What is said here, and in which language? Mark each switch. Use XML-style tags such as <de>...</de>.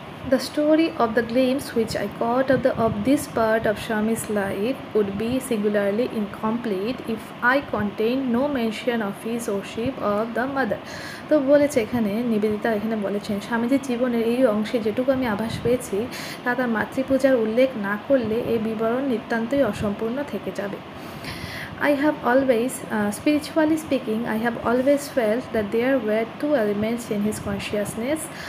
<en>The story of the glimpse which I caught of this part of Shami's life would be singularly incomplete if I contained no mention of his worship of the mother.</en> <bn>তো বলেছে এখানে নিবেদিতা এখানে বলেছেন স্বামীজির জীবনের এই অংশে যেটুকু আমি আভাস পেয়েছি তা তার মাতৃপূজার উল্লেখ না করলে এই বিবরণ নিতান্তই অসম্পূর্ণ থেকে যাবে।</bn> <en>I have always, spiritually speaking, I have always felt that there were two elements in his consciousness.</en>